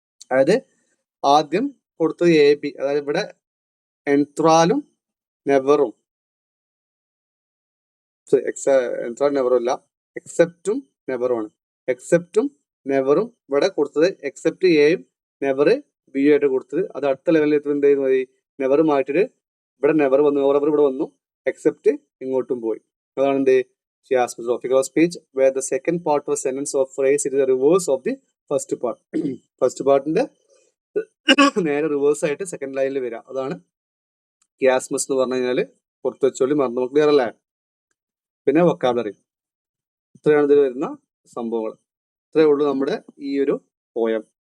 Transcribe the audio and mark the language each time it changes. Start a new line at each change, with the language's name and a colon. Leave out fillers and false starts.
Malayalam: അതായത് ആദ്യം കൊടുത്തത് എ ബി, അതായത് ഇവിടെ എൻത്രാലും നെവറും എൻത്രാലും നെവറും അല്ല, എക്സെപ്റ്റും നെവറും ആണ്. എക്സെപ്റ്റും നെവറും ഇവിടെ കൊടുത്തത് എക്സെപ്റ്റ് എയും നെവർ ബി ആയിട്ട് കൊടുത്തത്. അത് അടുത്ത ലെവലിൽ എന്ത് ചെയ്ത് മതി? നെവർ മാറ്റിട്ട് ഇവിടെ നെവർ വന്നു, ഓവർ ഇവിടെ വന്നു, എക്സെപ്റ്റ് ഇങ്ങോട്ടും പോയി. അതാണ് എന്ത്?
English: chiasmus of figure of speech where the second part of a sentence or phrase is the reverse of the first part.
Malayalam: First പാർട്ടിന്റെ നേരെ റിവേഴ്സ് ആയിട്ട് സെക്കൻഡ് ലൈനിൽ വരാം. അതാണ് chiasmus എന്ന് പറഞ്ഞു കഴിഞ്ഞാൽ. പുറത്ത് വെച്ചോളി, മറന്നു ക്ലിയർ അല്ലേ? പിന്നെ വൊക്കാബുലറി. ഇത്രയാണ് ഇതിൽ വരുന്ന സംഭവങ്ങൾ. ഇത്രയേ ഉള്ളൂ നമ്മുടെ ഈ ഒരു പോയം.